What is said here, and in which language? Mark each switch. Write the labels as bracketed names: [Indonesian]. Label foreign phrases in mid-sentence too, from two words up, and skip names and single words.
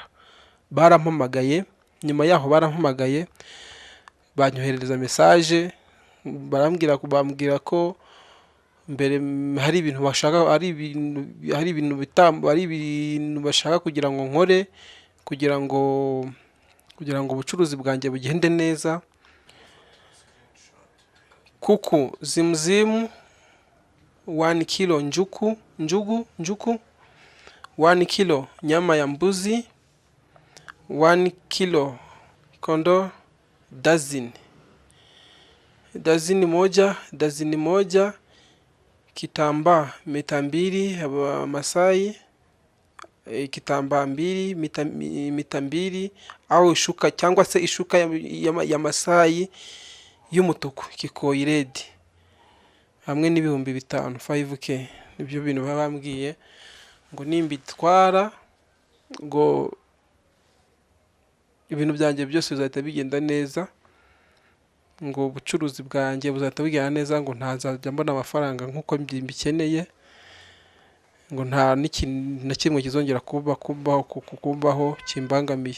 [Kinyarwanda] Barampamagaye, nyuma yaho barampamagaye banyoherereza message, bambwira ko mbere hari ibintu bashaka, ari ibintu bashaka kugira ngo nkore, kugira ngo ubucuruzi bwanjye bugende neza. [Swahili] Kuku zimzimu 1 kilo njugu 1 kilo nyama ya mbuzi, 1 kilo kondo, dazini moja, kitambaa mita 2 Masai, kitambaa 2 mita 2, au [Kinyarwanda] ishuka cyangwa se ishuka ya Masai y'umutuku kikoyi red, hamwe n'ibihumbi 5 5k. Nibyo bintu babambwiye ngo nimbitwara ngo ibintu byanjye byose bizahita bigenda neza, ngo ubucuruzi bwanjye buzahita bugenda neza, ngo ntazajya mbona amafaranga nk'uko mbikeneye, ngo nta n'ikintu na kimwe kizongera kubaho kimbangamiye.